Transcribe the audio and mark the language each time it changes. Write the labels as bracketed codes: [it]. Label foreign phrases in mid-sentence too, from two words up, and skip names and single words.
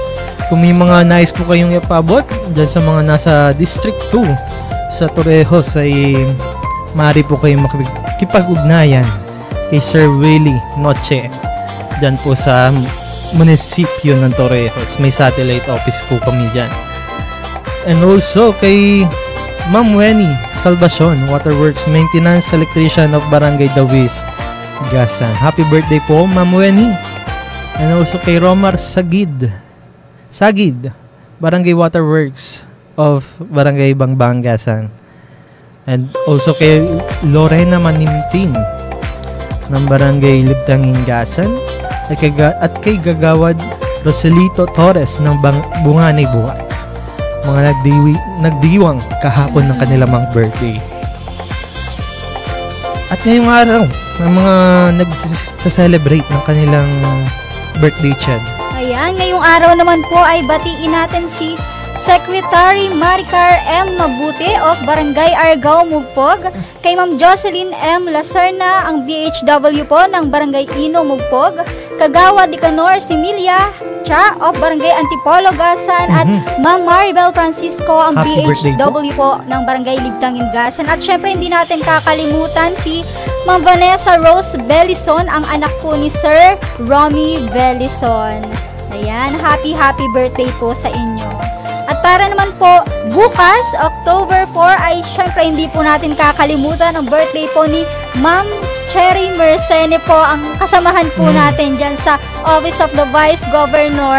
[tl] Kung may mga nais po kayong ipabot dyan sa mga nasa District 2 sa Torrejos ay maaari po kayong makipag-ugnayan kay Sir Willie Noche dyan po sa munisipyo ng Torrejos. May [en] satellite office [tl] po kami dyan. [en] And also kay Ma'am Weni Salvacion, Waterworks Maintenance Electrician of Barangay Dawis, Gasan. Happy birthday po, Ma'am Weni. And also kay Romar Sagid, Barangay Waterworks of Barangay Bangbang, Gasan. And also [tl] kay Lorena Manimtin, ng Barangay Libtangin, Gasan, at kay Kagawad Roselito Torres ng Bunganay, Buwak. Mga nagdiwang kahapon ng kanilang mga birthday. At ngayong araw, ng mga nag-celebrate ng kanilang birthday, Chad. Ayan, ngayong araw naman po ay batiin natin si Secretary Maricar M. Mabuti of Barangay Argao, Mugpog, kay Ma'am Jocelyn M. Lacerna, ang BHW po ng Barangay Ino, Mugpog, Kagawad Icanor Similia Cha of Barangay Antipolo, Gasan, at Ma'am Maribel Francisco, ang BHW po ng Barangay Libtangin, Gasan. At syempre hindi natin kakalimutan si Ma'am Vanessa Rose Belison, ang anak po ni Sir Romy Belison. Ayan, [en] happy birthday [tl] po sa inyo. At para naman po, bukas, October 4, ay syempre hindi po natin kakalimutan ang birthday po ni Ma'am Cherry Mercene po, ang kasamahan po natin dyan sa Office of the Vice Governor.